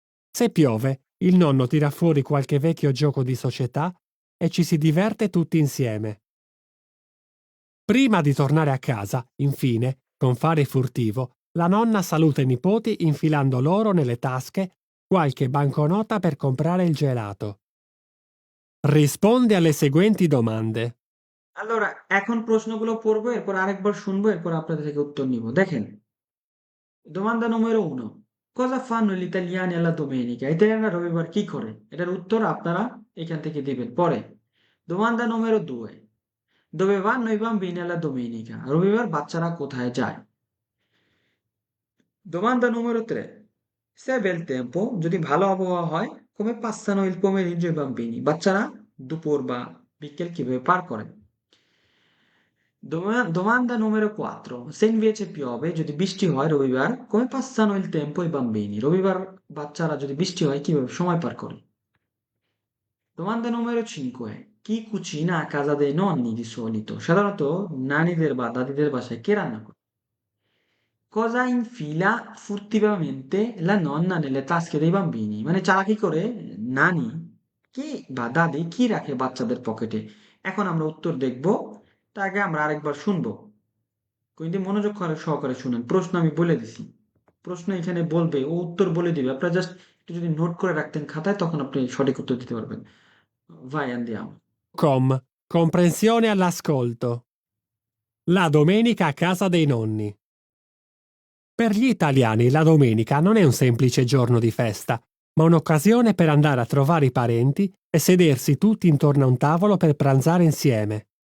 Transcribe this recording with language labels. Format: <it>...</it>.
<it>Se piove, il nonno tira fuori qualche vecchio gioco di società e ci si diverte tutti insieme. Prima di tornare a casa, infine, con fare furtivo, la nonna saluta i nipoti infilando loro nelle tasche qualche banconota per comprare il gelato. Risponde alle seguenti domande.</it> <bn>Allora, এখন প্রশ্নগুলো পড়বো, এরপর আরেকবার শুনবো, এরপর আপনাদের থেকে উত্তর নিব।</bn> <it>দেখেন, domanda numero 1. Cosa fanno gli italiani alla domenica?</it> <bn>ইতালিয়ানরা রবিবার কি করে? এটার উত্তর আপনারা এখান থেকে দিবেন।</bn> <it>পরে, domanda numero 2. Dove vanno i bambini alla domenica?</it> <bn>রবিবার বাচ্চারা কোথায় যায়?</bn> <it>Domanda numero 3. Se è bel tempo,</it> <bn>যদি ভালো আবহাওয়া হয়,</bn> <it>come passano il pomeriggio i bambini?</it> <bn>বাচ্চারা দুপুর বা বিকেল কিভাবে পার করে?</bn> <it>Domanda numero 4. Se invece piove,</it> <bn>যদি বৃষ্টি হয় রবিবার,</bn> <it>come passano il tempo i bambini?</it> <bn>রবিবার বাচ্চারা যদি বৃষ্টি হয় কিভাবে সময় পার করে?</bn> <it>Domanda numero 5. Chi cucina a casa dei nonni di solito?</it> <bn>সাধারণত নানীদের বা দাদিদের বাসায় কে রান্না করে?</bn> <it>Cosa infila furtivamente la nonna nelle tasche dei bambini?</it> <bn>মানে চালাকি করে নানি কি বা দাদি কি রাখে বাচ্চাদের পকেটে? এখন আমরা উত্তর দেখব, তার আগে আমরা আরেকবার শুনবো। কিন্তু মনোযোগ সহকারে শুনেন, প্রশ্ন আমি বলে দিছি। প্রশ্ন এখানে বলবে, ও উত্তর বলে দিবে। আপনারা জাস্ট একটু যদি নোট করে রাখতেন খাতায়, তখন আপনি সঠিক উত্তর দিতে পারবেন।</bn> <it>Vai, andiamo. Com. Comprensione all'ascolto. La domenica a casa dei nonni. Per gli italiani la domenica non è un semplice giorno di festa, ma un'occasione per andare a trovare i parenti e sedersi tutti intorno a un tavolo per pranzare insieme.</it>